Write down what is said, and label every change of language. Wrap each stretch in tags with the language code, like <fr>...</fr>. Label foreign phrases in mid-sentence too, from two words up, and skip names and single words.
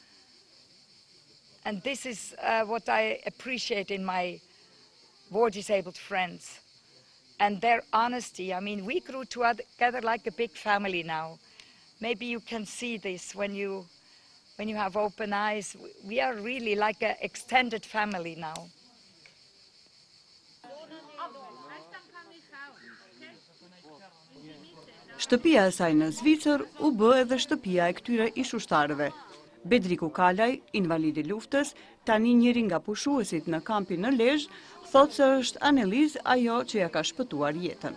<en>And this is what I appreciate in my war-disabled friends. And their honesty. I mean, we grew together like a big family now. Maybe you can see this when you have open eyes. We are really like an extended family now.</en> <sq>Shtëpia e saj në Zvicër u bë edhe shtëpia e këtyre ishushtarëve. Bedriku Kalaj, invalid i luftës, tani njëri nga pushuesit në kampin në Lezhë, thotë se është analiz ajo që ja ka shpëtuar jetën.</sq>